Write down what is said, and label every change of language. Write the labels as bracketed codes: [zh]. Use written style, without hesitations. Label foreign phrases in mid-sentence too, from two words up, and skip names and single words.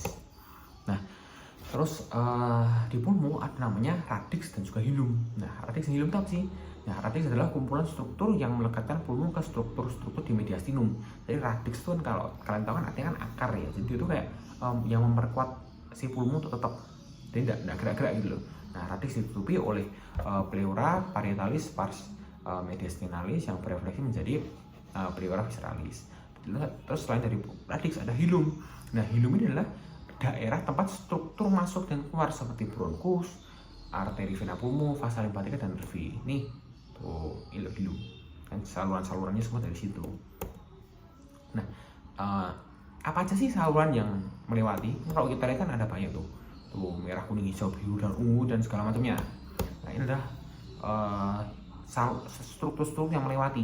[id] Nah, terus di pulmo ada namanya radix dan juga hilum. Nah, radix dan hilum itu apa sih? Nah, radix adalah kumpulan struktur yang melekatkan pulmo ke struktur-struktur di mediastinum. Jadi radix itu kan kalau kalian tahu kan artinya kan akar ya. Jadi itu kayak yang memperkuat si pulmo untuk tetap tidak gerak-gerak gitu loh. Nah, radix ditutupi oleh [la] pleura parietalis pars mediastinalis [id] yang berefleksi menjadi [la] pleura visceralis. [id] Terus selain dari radix ada hilum. Nah, hilum ini adalah daerah tempat struktur masuk dan keluar seperti bronkus, arteri vena pulmo, [la] vasa limpatika [id] dan nervi. Nih, tuh hilum. Kan saluran-salurannya semua dari situ. Nah, apa aja sih saluran yang melewati? Kalau kita lihat kan ada banyak tuh merah, kuning, hijau, biru, dan ungu dan segala macamnya. Nah, ini adalah struktur-struktur yang melewati.